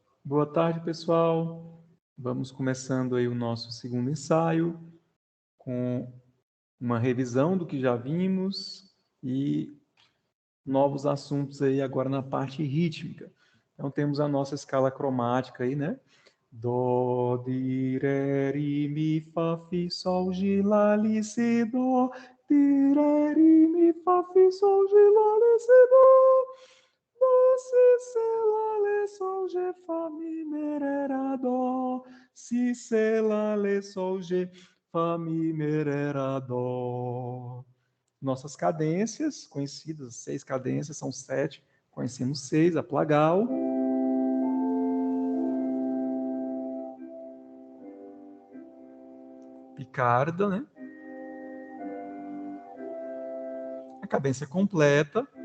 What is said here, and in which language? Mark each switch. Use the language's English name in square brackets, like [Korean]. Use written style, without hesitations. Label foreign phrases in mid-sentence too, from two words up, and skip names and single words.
[Portuguese] Boa tarde, pessoal. Vamos começando aí o nosso segundo ensaio com uma revisão do que já vimos e novos assuntos aí agora na parte rítmica. Então temos a nossa escala cromática aí, né? Dó, di, ré, ri, mi, fá, fi, sol, gi, lá, li, si, dó. Di, ré, ri, mi, fá, fi, sol, gi, lá, li, si, dó. Dó, si, sé, lá, lê, sol, gê, fá, mi, mi, ré, rá, dó. Si, sé, lá, lê, sol, gê, fá, mi, mi, ré, rá, dó. Nossas cadências conhecidas, 6 cadências, são 7, conhecemos 6, a plagal. Picarda, né? A cadência completa.